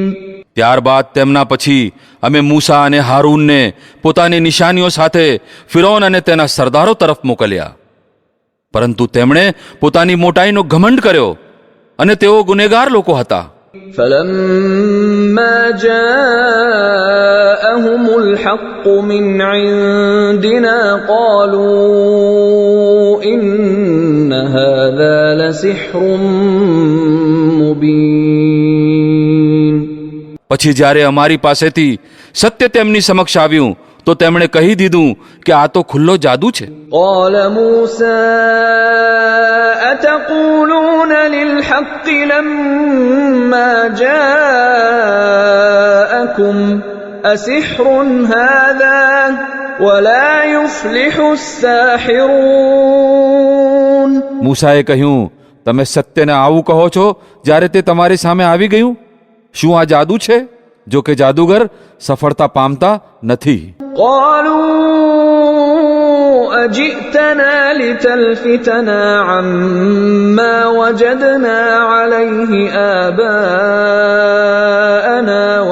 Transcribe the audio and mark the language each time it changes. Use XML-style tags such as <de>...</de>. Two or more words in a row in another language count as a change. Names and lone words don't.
<gu>ત્યારબાદ તેમના પછી અમે મૂસા અને હારૂનને પોતાની નિશાનીઓ સાથે ફિરૌન અને તેના સરદારો તરફ મોકલ્યા, પરંતુ તેમણે પોતાની મોટાઈનો ઘમંડ કર્યો અને તેઓ ગુનેગાર લોકો હતા.</gu> <ar>فلما جاءهم الحق من عندنا قالوا إن هذا لسحر مبين.</ar> <gu>પછી જ્યારે અમારી પાસેથી સત્ય તેમની સમક્ષ આવ્યું તો તેમણે કહી દીધું કે આ તો ખુલ્લો જાદુ છે.</gu> <ar>قال موسى أتقولون للحق لما جاءكم أسحر هذا ولا يفلح الساحرون.</ar> <gu>મૂસાએ કહ્યું, તમે સત્યને આવું કહો છો જ્યારે તે તમારી સામે આવી ગયું? શું આ જાદુ છે? જો કે જાદુગર સફળતા પામતા નથી.</gu> <ar>قالوا أجئتنا لتلفتنا عما وجدنا عليه آباءنا</ar>